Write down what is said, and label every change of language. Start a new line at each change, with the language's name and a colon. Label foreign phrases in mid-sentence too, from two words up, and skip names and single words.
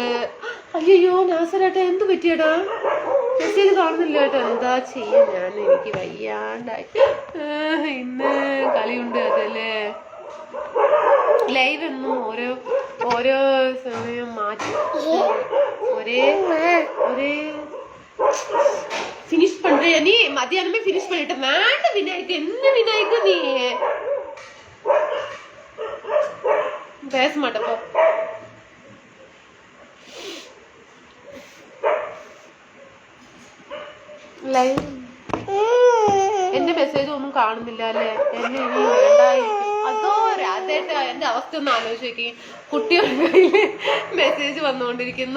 Malayalam: അയ്യോ നാസറേട്ടാ എന്ത് പറ്റിയടാ? മെസ്സേജ് കാണുന്നില്ല കേട്ടോ. എന്താ ചെയ്യാ ഞാൻ, എനിക്ക് വയ്യാണ്ടായി. ഇന്ന് കളിയുണ്ട് അതല്ലേ. ലൈവ് എന്നും ഓരോ സമയം മാറ്റി ഒരേ
Tamil: ஃபினிஷ் பண்றியா நீ? மத்தியானமே ஃபினிஷ் பண்ணிட்ட. வேண்ட விநாயக்கு, என்ன விநாயக்கு நீ பேச மாட்டப்போ.
Malayalam: ലൈവ് എന്റെ മെസ്സേജ് ഒന്നും കാണുന്നില്ല അല്ലേ? എന്നെ ഇനി വേണ്ടായിരിക്കും. അതോ രാധേട്ട എന്റെ അവസ്ഥ ഒന്ന് ആലോചിച്ച് നോക്കി. കുട്ടികളുടെ കയ്യില് മെസ്സേജ് വന്നുകൊണ്ടിരിക്കുന്നു.